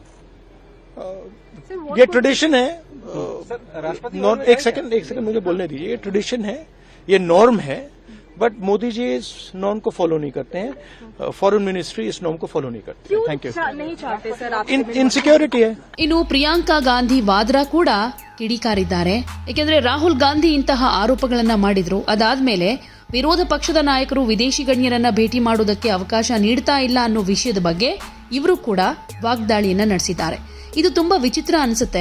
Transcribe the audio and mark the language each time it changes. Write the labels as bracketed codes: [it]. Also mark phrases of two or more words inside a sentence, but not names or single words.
[hi] ये ट्रेडिशन है। एक सेकंड मुझे बोलने दीजिए। ये ट्रेडिशन है, ये नॉर्म है। बट मोदी जी इस नॉर्म को फॉलो नहीं करते हैं। [en] foreign ministry [hi] इस नॉर्म को फॉलो नहीं करती है। [en] thank you. [hi] नहीं चाहते सर आप इनसिक्योरिटी है। [kn] ಇನ್ನು ಪ್ರಿಯಾಂಕಾ ಗಾಂಧಿ ವಾದ್ರಾ ಕೂಡ ಕಿಡಿಕಾರಿದ್ದಾರೆ. ಏಕೆಂದರೆ ರಾಹುಲ್ ಗಾಂಧಿ ಇಂತಹ ಆರೋಪಗಳನ್ನ ಮಾಡಿದ್ರು. ಅದಾದ್ಮೇಲೆ ವಿರೋಧ ಪಕ್ಷದ ನಾಯಕರು ವಿದೇಶಿ ಗಣ್ಯರನ್ನ ಭೇಟಿ ಮಾಡುವುದಕ್ಕೆ ಅವಕಾಶ ನೀಡ್ತಾ ಇಲ್ಲ ಅನ್ನೋ ವಿಷಯದ ಬಗ್ಗೆ ಇವರು ಕೂಡ ವಾಗ್ದಾಳಿಯನ್ನ ನಡೆಸಿದ್ದಾರೆ. ಇದು ತುಂಬಾ ವಿಚಿತ್ರ ಅನಿಸುತ್ತೆ.